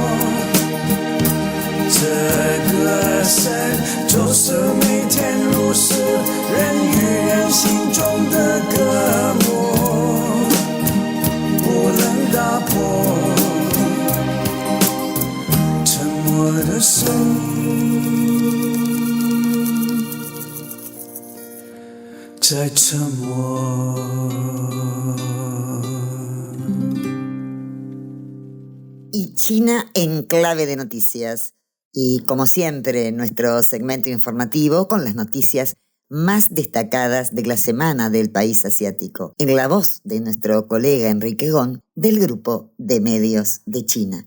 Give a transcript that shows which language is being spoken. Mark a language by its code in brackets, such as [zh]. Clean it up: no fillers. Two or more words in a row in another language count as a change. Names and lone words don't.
[zh] 这个生就是每天如是，人与人心中的隔膜，不能打破。沉默的声音在沉默。 [es] Y China en clave de noticias. Y como siempre, nuestro segmento informativo con las noticias más destacadas de la semana del país asiático, en la voz de nuestro colega Enrique Gón, del Grupo de Medios de China.